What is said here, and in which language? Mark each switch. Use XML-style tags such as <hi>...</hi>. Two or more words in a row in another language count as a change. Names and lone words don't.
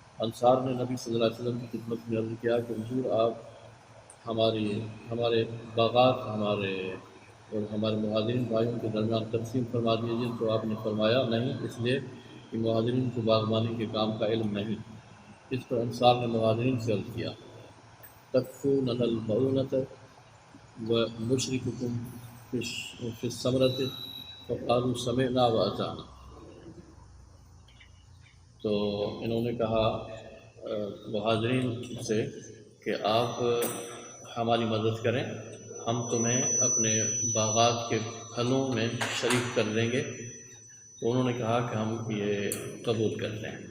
<ur>انصار نے نبی صلی اللہ علیہ وسلم کی خدمت میں عرض کیا کہ حضور آپ ہمارے باغات اور ہمارے مہاجرین بھائیوں کے درمیان تقسیم فرما دیجیے، تو آپ نے فرمایا نہیں، اس لیے کہ مہاجرین کو باغبانی کے کام کا علم نہیں۔ اس پر انصار نے مہاجرین سے عرض کیا</ur> <ar>تکفوننا المعونۃ ونشرککم فی الثمرۃ فقالوا سمعنا واطعنا۔</ar> <ur>تو انہوں نے کہا مہاجرین سے کہ آپ ہماری مدد کریں، ہم تمہیں اپنے باغات کے پھلوں میں شریک کر دیں گے۔ تو انہوں نے کہا کہ ہم یہ قبول کرتے ہیں۔</ur>